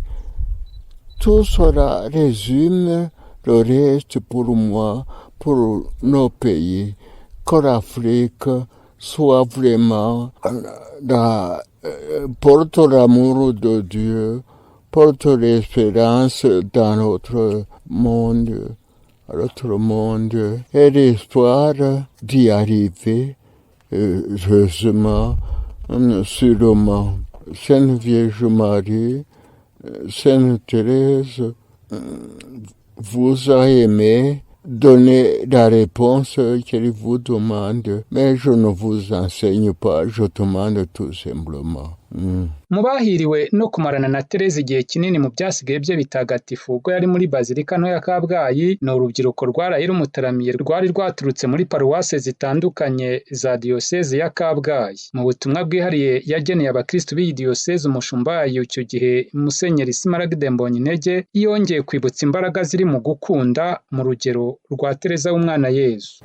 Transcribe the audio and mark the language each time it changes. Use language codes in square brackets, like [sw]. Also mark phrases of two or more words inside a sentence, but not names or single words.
[fr] Tout cela résume le reste pour moi, pour nos pays, que l'Afrique soit vraiment porte l'amour de Dieu, porte l'espérance dans notre monde et l'espoir d'y arriver, heureusement, sûrement. Sainte Vierge Marie, Sainte Thérèse vous a aimé, donnez la réponse qu'elle vous demande, mais je ne vous enseigne pas, je demande tout simplement. [rw] Mu bahiriwe no kumarana na Tereza igihe kinini mu byasigaye bye bitagatifu ubwo yari muri Bazilika nto ya Kabgayi, ni urubyiruko rwaraye rumutaramiye rwari rwaturutse muri paruwase zitandukanye za diyoseze ya Kabgayi. Mu butumwa bwihariye yageneye abakristo b'iyi diyoseze, umushumba wayo icyo gihe Musenyeri Smaragde Mbonyintege yongeye kwibutsa imbaraga ziri mu gukunda mu rugero rwa Tereza w'umwana Yezu.